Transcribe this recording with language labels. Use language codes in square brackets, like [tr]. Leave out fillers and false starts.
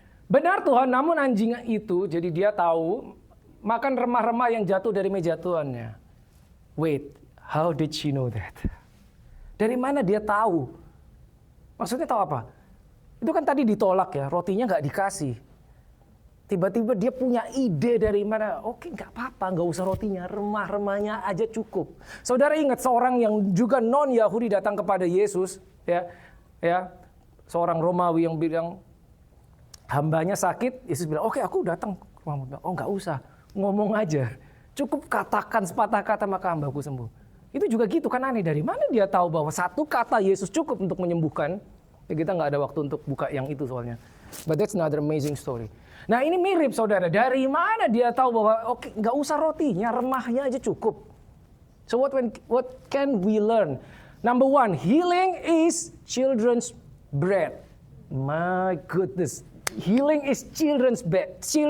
[id] Benar Tuhan, namun anjing itu, jadi dia tahu, makan remah-remah yang jatuh dari meja tuannya. [en] Wait, how did she know that? [id] Dari mana dia tahu? Maksudnya tahu apa? Itu kan tadi ditolak ya, rotinya nggak dikasih. Tiba-tiba dia punya ide dari mana? Oke, nggak apa-apa, nggak usah rotinya, remah-remahnya aja cukup. Saudara ingat seorang yang juga non-Yahudi datang kepada Yesus, ya, seorang Romawi yang bilang hambanya sakit, Yesus bilang, oke aku datang. Oh nggak usah, ngomong aja, cukup katakan sepatah kata maka hambaku sembuh. Itu juga gitu kan, aneh, dari mana dia tahu bahwa satu kata Yesus cukup untuk menyembuhkan? Ya kita nggak ada waktu untuk buka yang itu soalnya. [en] But that's another amazing story. [id] Nah ini mirip saudara, dari mana dia tahu bahwa oke nggak usah rotinya, remahnya aja cukup. [en] So what can we learn? Number one, healing is children's bread. My goodness, healing is children's bread.